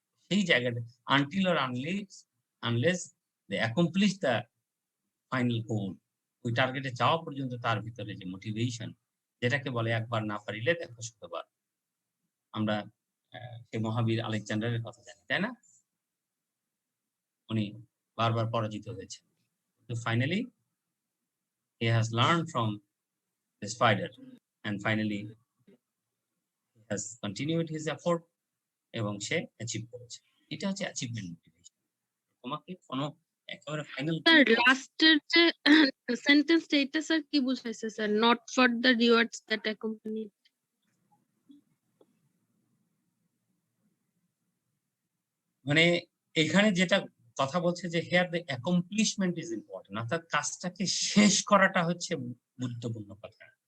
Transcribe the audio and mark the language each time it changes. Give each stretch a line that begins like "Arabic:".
Bangla: সেই জায়গাটা
English: until or unless they accomplish the final goal,
Bangla: ওই টার্গেটে যাওয়া পর্যন্ত তার ভিতরে যে মোটিভেশন, যেটাকে বলে একবার না পারিলে দেখো শতবার। আমরা সে মহাবীর আলেকজান্ডারের কথা জানি, তাই না? উনি বারবার পরাজিত হয়েছেন, তো finally
English: he has learned from the spider and finally he has continued his effort
Bangla: এবং সে অ্যাচিভ করেছে। এটা হচ্ছে অ্যাচিভমেন্ট মোটিভেশন। তোমাকে কোনো একেবারে ফাইনাল স্যার লাস্টের যে সেন্টেন্স এটা স্যার কি বুঝাইছে sir?
English: Not for the rewards that accompany.
Bangla: মানে এখানে যেটা কথা বলছে যে
English: here the accomplishment is important,
Bangla: অর্থাৎ কাজটাকে শেষ করাটা হচ্ছে গুরুত্বপূর্ণ কথা।